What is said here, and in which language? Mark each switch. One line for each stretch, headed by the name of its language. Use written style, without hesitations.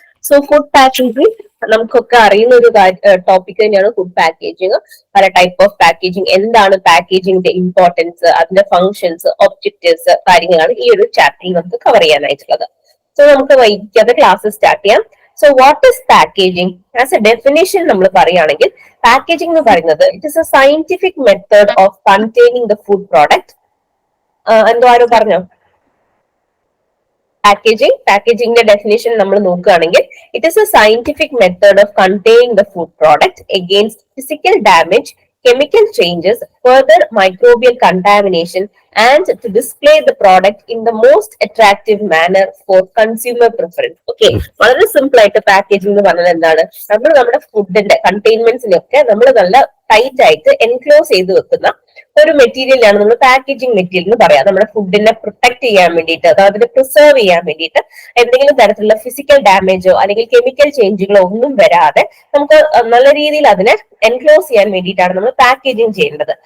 Malayalam: So food packaging നമുക്കൊക്കെ അറിയുന്ന ഒരു ടോപ്പിക് തന്നെയാണ്. ഫുഡ് പാക്കേജിംഗ്, പല ടൈപ്പ് ഓഫ് പാക്കേജിംഗ്, എന്താണ് പാക്കേജിംഗിന്റെ ഇമ്പോർട്ടൻസ്, അതിന്റെ ഫങ്ഷൻസ്, ഒബ്ജക്റ്റീവ്സ് കാര്യങ്ങളാണ് ഈ ഒരു ചാപ്റ്ററിൽ നമുക്ക് കവർ ചെയ്യാനായിട്ടുള്ളത്. സോ നമുക്ക് വൈകിക്കാതെ ക്ലാസ് സ്റ്റാർട്ട് ചെയ്യാം.
English: So what is packaging? As a definition
Malayalam: നമ്മൾ പറയുകയാണെങ്കിൽ
English: packaging
Malayalam: എന്ന് പറയുന്നത്
English: it is a scientific method of containing the food product.
Malayalam: എന്തോ ആരോ പറഞ്ഞോ? പാക്കേജിംഗിന്റെ ഡെഫിനിഷൻ നമ്മൾ നോക്കുകയാണെങ്കിൽ
English: it is a scientific method of containing the food product against physical damage, chemical changes, further microbial contamination and to display the product in the most attractive manner for consumer preference.
Malayalam: Okay, വളരെ simple ആയിട്ട് packaging എന്ന് പറഞ്ഞാൽ എന്താണ്? നമ്മൾ നമ്മുടെ ഫുഡിന്റെ കണ്ടെയ്ൻമെന്റ്സിനൊക്കെ നമ്മൾ നല്ല ടൈറ്റ് ആയിട്ട് എൻക്ലോസ് ചെയ്ത് വെക്കുന്ന ഒരു മെറ്റീരിയലാണ് നമ്മൾ പാക്കേജിംഗ് മെറ്റീരിയൽ എന്ന് പറയാം. നമ്മുടെ ഫുഡിനെ പ്രൊട്ടക്ട് ചെയ്യാൻ വേണ്ടിയിട്ട്, അതായത് പ്രിസർവ് ചെയ്യാൻ വേണ്ടിയിട്ട് എന്തെങ്കിലും തരത്തിലുള്ള ഫിസിക്കൽ ഡാമേജോ അല്ലെങ്കിൽ കെമിക്കൽ ചേഞ്ചുകളോ ഒന്നും വരാതെ നമുക്ക് നല്ല രീതിയിൽ അതിനെ എൻക്ലോസ് ചെയ്യാൻ വേണ്ടിയിട്ടാണ് നമ്മൾ പാക്കേജിംഗ് ചെയ്യേണ്ടത്.